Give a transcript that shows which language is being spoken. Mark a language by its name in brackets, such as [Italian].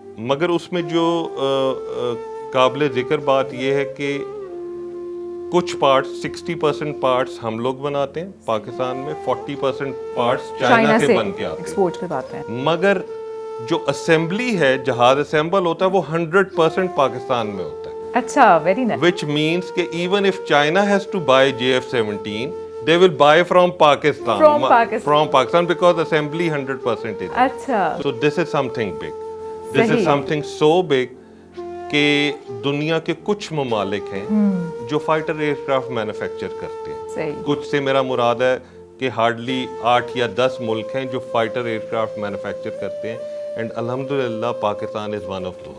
[Urdu] مگر اس میں جو قابل ذکر بات یہ ہے کہ کچھ پارٹس 60% پارٹس ہم لوگ بناتے ہیں پاکستان میں, 40% پارٹس چائنا سے بن کے آتے ہیں. مگر جو اسمبلی ہے, جہاز اسمبل ہوتا ہے, وہ 100% پاکستان میں ہوتا ہے. اچھا, ویری نائس. [English] which means [Urdu] کہ [English] even if China has to buy JF-17 they will buy from Pakistan because assembly 100% is. [Urdu] اچھا. [English] So this is something big. This is something so big [Urdu] کہ دنیا کے کچھ ممالک ہیں جو فائٹر ایئر کرافٹ مینوفیکچر کرتے ہیں. کچھ سے میرا مراد ہے کہ ہارڈلی 8 یا 10 ملک ہیں جو فائٹر ایئر کرافٹ مینوفیکچر کرتے ہیں. [English] and الحمدللہ Pakistan is one of those,